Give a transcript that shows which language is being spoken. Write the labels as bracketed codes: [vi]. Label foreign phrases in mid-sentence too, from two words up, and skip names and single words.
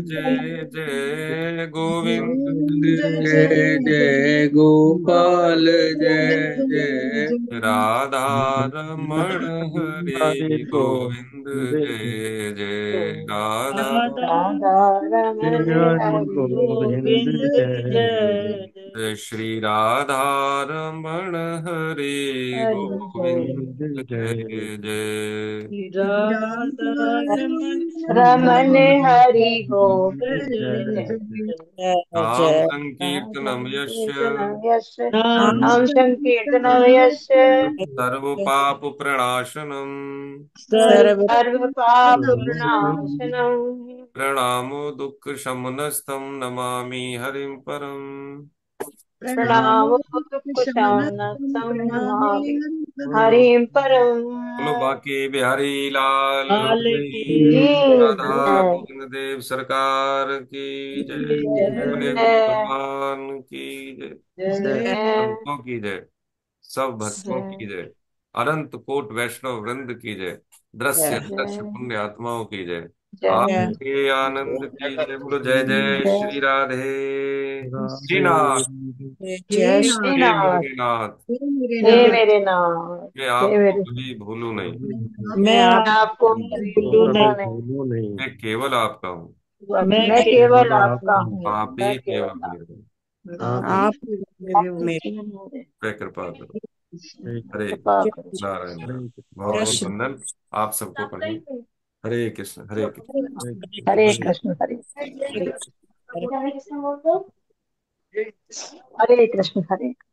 [hi] जय जय गोविंद। गोविंद जय जय जय जय गोपाल, गोपाल जय जय जय राधा रमण वृंदावन हरि हरे गोविंद, गोविंद जय जय राधा। राधा राधा जय रमण हरि हरि गोविंद गोविंद जय जय जय जय। जय श्री राधा रमण हरे हरि गोविंद, जय गोविंद जय जय जय। राधा रमन रमण हरि जय गोविंद जय जय जय जय नाम जय। [sa] संकीर्तनम नाम यस्य कीर्तनं यस्य नाम नाम संकीर्तनं यस्य सर्व पाप प्रणाशनम, सर्व सर्व पाप सर्वोपम प्रणाशनम् प्रणामो दुःख शमनस्थम नमामि हरिं परम। प्रणामो शमन दुःखशमनस्थं प्रणामि नमामि हरिं हरिं परम्। [hi] बोलो बाकी बिहारी लाल हाल की, की जी राधा जय गोविंद देव सरकार की जय, बोले जय भगवान की जय, जय संतों की जय, सब भक्तों जय की जय, अनंत कोट वैष्णव वृंद की जय, दृश्य दृश्य जय पुण्य आत्माओं की जय, जय आपके आनंद की जय। बोलो जय जय जय श्री राधे राधे श्रीनाथ। जय नाथ हे श्रीनाथ। मेरे नाथ, हे मेरे हे नाथ। मेरे नाथ। मैं हे आपको मेरे कभी भूलूं नहीं, मैं मैं आप आपको कभी भूलू भूलूंगा नहीं। नहीं। भूलो नहीं। मैं केवल आपका हूँ, मैं मैं केवल केवल आपका आपका हूँ। आप मैं ही केवल केवल मेरे हो। आपका आप हूँ। आप आप मेरे ही मेरे कृपा करो। एक हरे कृपा करो। नारायण नारायण। हरे बहुत बहुत कृष्ण वंदन आप सबको पढ़ने। हरे कृष्ण हरे कृष्ण। हरे हरे कृष्ण हरे हरे हरे कृष्ण हरे